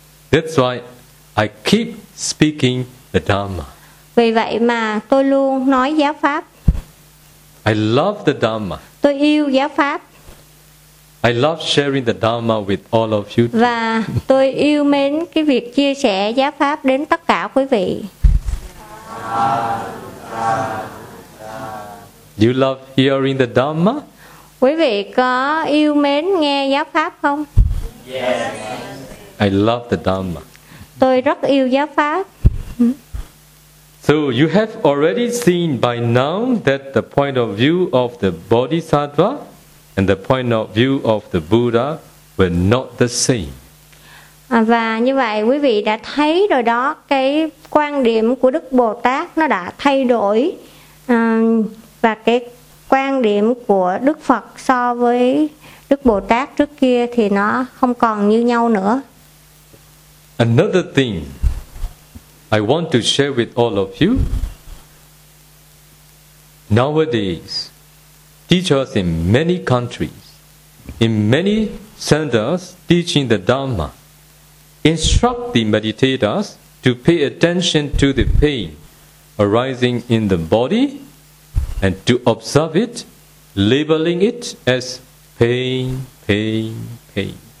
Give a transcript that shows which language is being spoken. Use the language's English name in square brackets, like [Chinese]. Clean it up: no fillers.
[English] That's why I keep speaking the Dhamma. [Vietnamese] Vì vậy mà tôi luôn nói giáo pháp. [English] I love the Dhamma. [Vietnamese] Tôi yêu giáo pháp. [English] I love sharing the Dhamma with all of you. [Vietnamese] Và tôi yêu mến cái việc chia sẻ giáo pháp đến tất cả quý vị. [English] Do you love hearing the Dhamma? [Vietnamese] Quý vị có yêu mến nghe giáo pháp không? [English] Yes. I love the Dhamma. [Vietnamese] Tôi rất yêu giáo pháp. [English] So you have already seen by now that the point of view of the Bodhisattva and the point of view of the Buddha were not the same. [Vietnamese] Và như vậy quý vị đã thấy rồi đó, cái quan điểm của Đức Bồ Tát nó đã thay đổi, và cái quan điểm của Đức Phật so với Đức Bồ Tát trước kia thì nó không còn như nhau nữa. [English] Another thing I want to share with all of you. Nowadays, teachers in many countries, in many centers teaching the Dharma, instruct the meditators to pay attention to the pain arising in the body and to observe it, labeling it as pain, pain, pain.